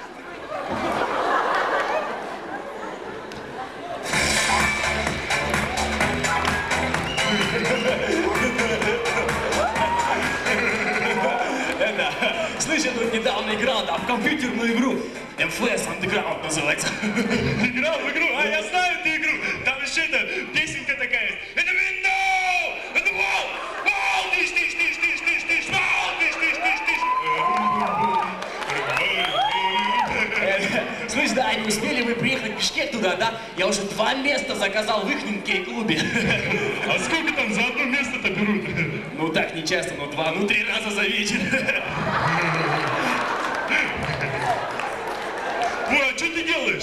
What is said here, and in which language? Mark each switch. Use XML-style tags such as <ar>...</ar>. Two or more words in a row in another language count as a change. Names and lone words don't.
<ru>Слышь, я тут недавно играл там в компьютерную игру. MFS Underground называется. Играл в игру? А я знаю эту игру. Там еще эта песенка такая есть. Это window! Это wall! Wall! Тыш, тыш, тыш, тыш, тыш, тыш! Wall! Тыш, тыш, тыш, тыш! Слышь, да, Да, не успели вы приехать в Бишкек туда, да? Я уже 2 места заказал в ихнем кей-клубе. А сколько там за одно место-то берут? Ну так, не часто, но 2, ну 3 раза за вечер. Ой, а что ты делаешь?</ru>